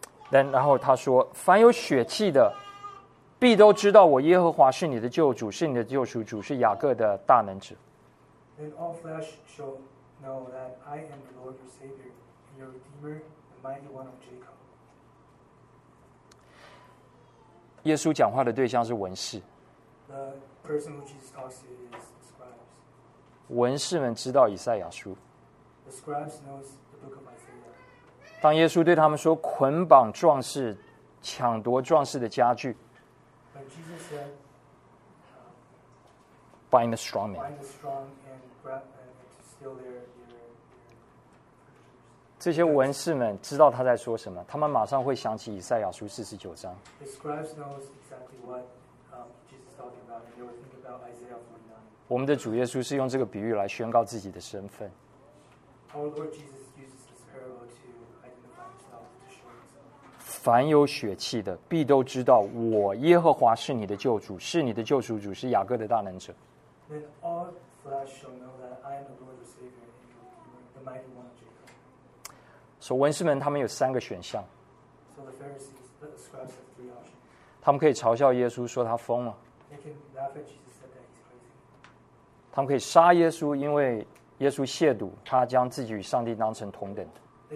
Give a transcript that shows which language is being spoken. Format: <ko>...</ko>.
<zh>然后他说：“凡有血气的。” 必都知道我耶和华是你的救主，是你的救赎主，是雅各的大能者。</zh> <en>Then all flesh shall know that I am the Lord your Savior and your Redeemer, the mighty one of Jacob.</en> <zh>耶稣讲话的对象是文士。</zh> <en>The person who Jesus talks to is the scribes.</en> <zh>文士们知道以赛亚书。</zh> <en>The scribes know the book of Isaiah.</en> <zh>当耶稣对他们说：“捆绑壮士，抢夺壮士的家具。”</zh> <en>Jesus said, bind the strong man. Bind the strong and grab them and steal their</en> <zh>这些文士们知道他在说什么，他们马上会想起以赛亚书四十九章。</zh> <en>The scribes know exactly what Jesus is talking about, and they will think about Isaiah 49.</en> <zh>我们的主耶稣是用这个比喻来宣告自己的身份。</zh> <en>Our Lord Jesus uses this parable to identify himself to show himself.</en> <zh>凡有血气的，必都知道我耶和华是你的救主，是你的救赎主，是雅各的大能者。</zh> <en>Then all flesh shall know that I am the Lord your Savior and the mighty one of Jacob.</en> <zh>所以文士们他们有三个选项。</zh> <en>So the Pharisees, the scribes have three options.</en> <zh>他们可以嘲笑耶稣说他疯了。</zh> <en>They can laugh at Jesus and say that he's crazy.</en> <zh>他们可以杀耶稣，因为耶稣亵渎，他将自己与上帝当成同等的。</zh>